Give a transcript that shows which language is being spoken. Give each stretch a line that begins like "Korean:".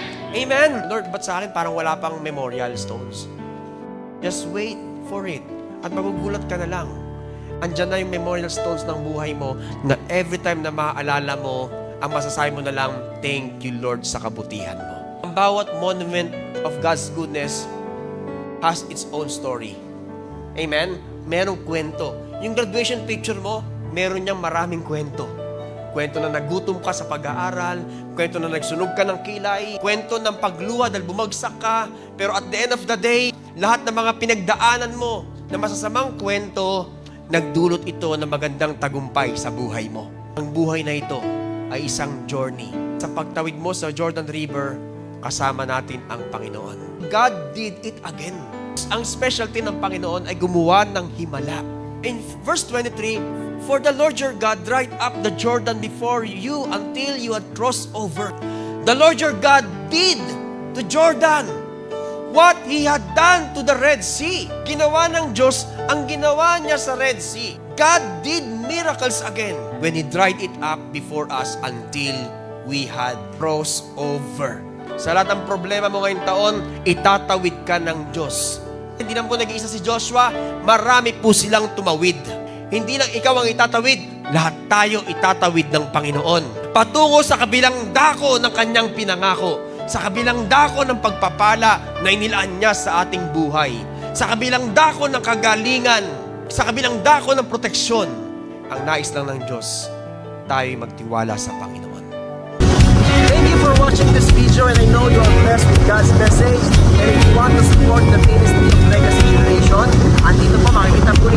Filipino: Amen. Lord, ba't sa akin parang wala pang memorial stones?
English: Just wait for it.
Filipino: At magugulat ka na lang. Andyan na yung memorial stones ng buhay mo na every time na maaalala mo, ang masasabi mo na lang,
English: thank you Lord
Filipino: sa kabutihan mo. Ang bawat
English: monument of God's goodness has its own story.
Filipino: Amen? Merong kwento. Yung graduation picture mo, meron niyang maraming kwento. Kwento na nagutom ka sa pag-aaral, kwento na nagsunog ka ng kilay, kwento ng pagluha dahil bumagsak ka, pero
English: at the end of the day,
Filipino: lahat ng mga pinagdaanan mo na masasamang kwento, nagdulot ito ng magandang tagumpay sa buhay mo. Ang buhay na ito ay isang journey. Sa pagtawid mo sa Jordan River, kasama natin ang Panginoon.
English: God did it again.
Filipino: Ang specialty ng Panginoon ay gumawa ng himala.
English: In verse 23, for the Lord your God dried up the Jordan before you until you had crossed over. The Lord your God did to Jordan what He had done to the Red Sea.
Filipino: Ginawa ng Diyos ang ginawa niya sa Red Sea.
English: God did miracles again when He dried it up before us until we had crossed over.
Filipino: Sa lahat ng problema mo ngayong taon, itatawid ka ng Diyos. Hindi lang po nag-iisa si Joshua, marami po silang tumawid. Hindi lang ikaw ang itatawid, lahat tayo itatawid ng Panginoon. Patungo sa kabilang dako ng kanyang pinangako, sa kabilang dako ng pagpapala na inilaan niya sa ating buhay, sa kabilang dako ng kagalingan, sa kabilang dako ng proteksyon. Ang nais lang ng Diyos, tayo'y magtiwala sa Panginoon.
English: Thank you for watching this video, and I know you are blessed with God's message. And if you want to support the ministry of Legacy Generation,
Filipino: andito po makikita